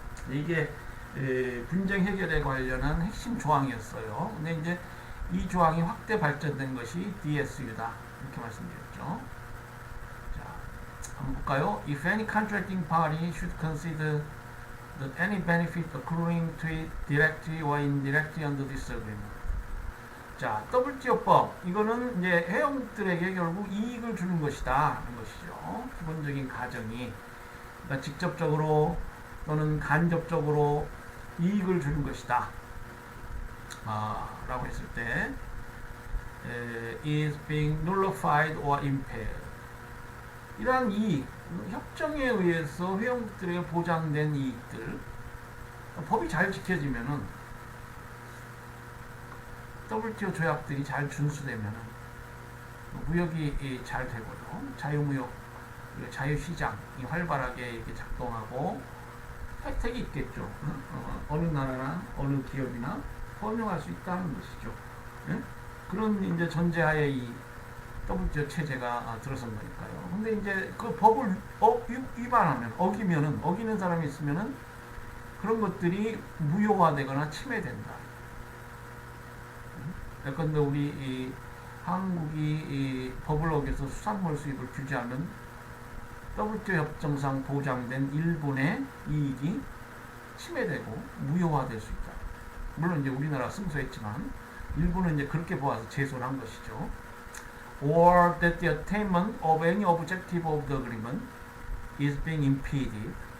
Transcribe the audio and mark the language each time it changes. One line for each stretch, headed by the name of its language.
Korean: 이게 분쟁 해결에 관련한 핵심 조항이었어요. 근데 이제 이 조항이 확대 발전된 것이 DSU다. 이렇게 말씀드렸죠. 자, 한번 볼까요?
English: If any contracting party should consider that any benefit accruing to it directly or indirectly under this agreement.
Korean: 자, WTO법 이거는 이제 회원국들에게 결국 이익을 주는 것이다 하는 것이죠. 기본적인 가정이 그러니까 직접적으로 또는 간접적으로 이익을 주는 것이다. 라고 했을 때
English: is being nullified or impaired.
Korean: 이러한 이익, 협정에 의해서 회원국들에게 보장된 이익들, 법이 잘 지켜지면은 WTO 조약들이 잘 준수되면은 무역이 잘 되고요. 자유무역, 자유시장이 활발하게 이렇게 작동하고 혜택이 있겠죠. 어느 나라나 어느 기업이나 번영할 수 있다는 것이죠. 예? 그런 이제 전제하에 이 WTO 체제가 들어선 거니까요. 근데 이제 그 법을 위반하면, 어기는 사람이 있으면은 그런 것들이 무효화되거나 침해된다. 예컨대 우리 한국이 법을 어겨서 수산물 수입을 규제하면 WTO 협정상 보장된 일본의 이익이 침해되고 무효화될 수 있다. 물론 이제 우리나라 승소했지만 일본은 이제 그렇게 보아서 제소를 한 것이죠.
English: Or that the attainment of any objective of the agreement is being impeded.